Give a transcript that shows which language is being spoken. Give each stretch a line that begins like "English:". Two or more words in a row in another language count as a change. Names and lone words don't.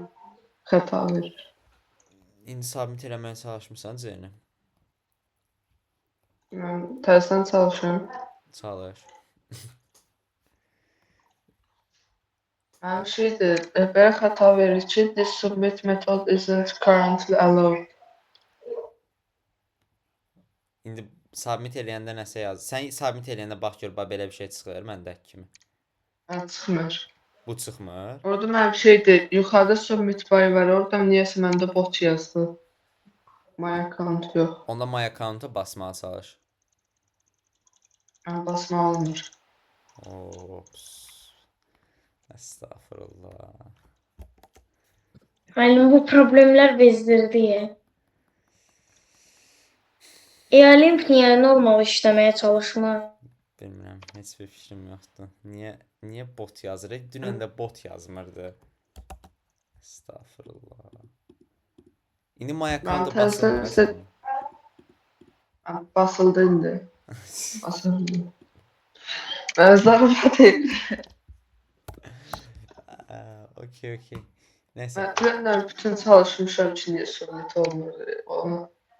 Azerbaijani: Xəta verir. İndi submit eləməyə çalışmısan C-ni? Mən tərsən çalışıram. Çalış. Mənim şeydir, belə xəta verir ki,
English: this submit method isn't currently allowed.
Azerbaijani: İndi submit eləyəndə nəsə yaz. Sən submit eləyəndə bax gör, belə bir şey çıxır məndəki kimi. Çıxmır. Bu çıxmır. Orada mənim şeydir, yuxarıda
English: submit by
Azerbaijani: var. Oradan niyəsə məndə bot yazdı.
English: My account yox.
Azerbaijani: Onda
English: my account-
Azerbaijani: a basmağa çalış. Basma olmur. Ops. Estağfurullah. Müəllim, bu problemlər bezdirdi. E-Olimp niyə normal işləməyə çalışmır? Bilmirəm, heç bir fikrim yoxdur. Niyə bot yazır? Dünən də bot yazmırdı. Estağfurullah. İndi
English: my account-
Azerbaijani: a təzədən basılmır. Basıldı indi. Basıldı. Ben zarafat etdim. Okey. Neyse. Ben dünenler bütün çalışmışım ki niye submit olmur. Ona.